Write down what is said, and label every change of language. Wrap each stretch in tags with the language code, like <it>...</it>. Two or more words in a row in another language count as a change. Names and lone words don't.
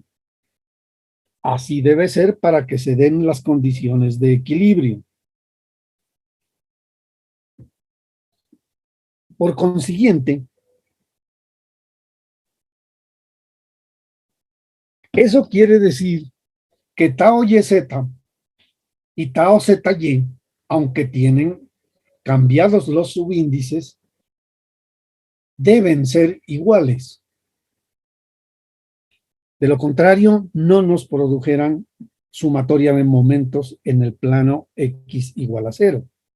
<es>Así debe ser para que se den las condiciones de equilibrio. Por consiguiente, eso quiere decir que tau YZ y tau ZY, aunque tienen cambiados los subíndices, deben ser iguales. De lo contrario, no nos produjeran sumatoria de momentos en el plano X igual a 0.</es>